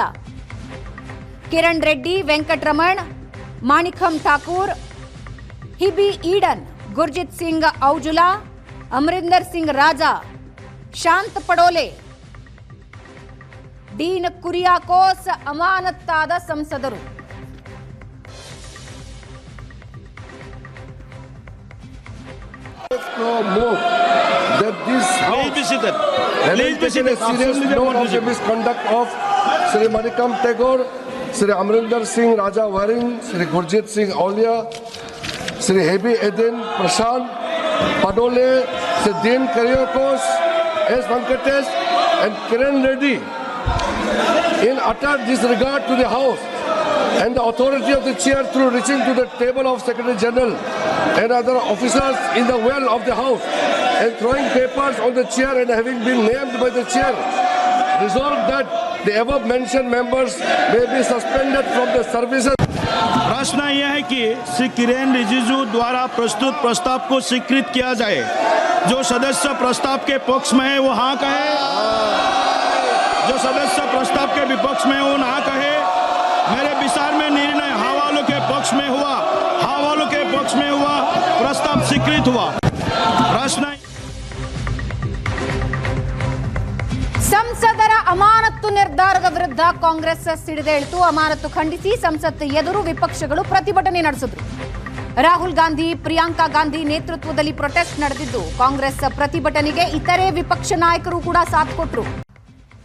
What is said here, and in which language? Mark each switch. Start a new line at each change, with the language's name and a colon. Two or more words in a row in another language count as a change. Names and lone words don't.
Kannada: ಕಿರಣ್ ರೆಡ್ಡಿ, ವೆಂಕಟರಮಣ್, ಮಾಣಿಕಂ ಠಾಕೂರ್, ಹಿಬಿ ಈಡನ್, ಗುರ್ಜಿತ್ ಸಿಂಗ್ ಔಜುಲಾ, ಅಮರಿಂದರ್ ಸಿಂಗ್ ರಾಜಾ, ಶಾಂತ್ ಪಡೋಲೆ, ಡೀನ್ ಕುರಿಯಾಕೋಸ್ ಅಮಾನತ್ತಾದ ಸಂಸದರು.
English: Sri Amrinder Singh Raja Waring, Sri Gurjit Singh Aulia, Sri Hebi Eden Prashant Padole, Sri Dean Karyakos, S. Venkatesh and Kiran Reddy in utter disregard to the House and the authority of the chair through reaching to the table of Secretary General and other officers in the well of the House and throwing papers on the chair and having been named by the chair, resolved that the above mentioned members may be suspended from the services.
Hindi: प्रश्न यह है कि श्री किरेन रिजिजू द्वारा प्रस्तुत प्रस्ताव को स्वीकृत किया जाए। जो सदस्य प्रस्ताव के पक्ष में है वो हाँ कहे, जो सदस्य प्रस्ताव के विपक्ष में वो ना कहे। मेरे विचार में निर्णय हाँ वालों के पक्ष में हुआ, हाँ वालों के पक्ष में हुआ, प्रस्ताव स्वीकृत हुआ। प्रश्न
Kannada: ಸಂಸದರ ಅಮಾನತ್ತು ನಿರ್ಧಾರದ ವಿರುದ್ಧ ಕಾಂಗ್ರೆಸ್ ಸಿಡಿದೇಳಿತು. ಅಮಾನತ್ತು ಖಂಡಿಸಿ ಸಂಸತ್ ಎದುರು ವಿಪಕ್ಷಗಳು ಪ್ರತಿಭಟನೆ ನಡೆಸಿದ್ರು. ರಾಹುಲ್ ಗಾಂಧಿ, ಪ್ರಿಯಾಂಕಾ ಗಾಂಧಿ ನೇತೃತ್ವದಲ್ಲಿ ಪ್ರೊಟೆಸ್ಟ್ ನಡೆದಿದ್ದು ಕಾಂಗ್ರೆಸ್ ಪ್ರತಿಭಟನೆಗೆ ಇತರೆ ವಿಪಕ್ಷ ನಾಯಕರು ಕೂಡ ಸಾಥ್ ಕೊಟ್ಟರು.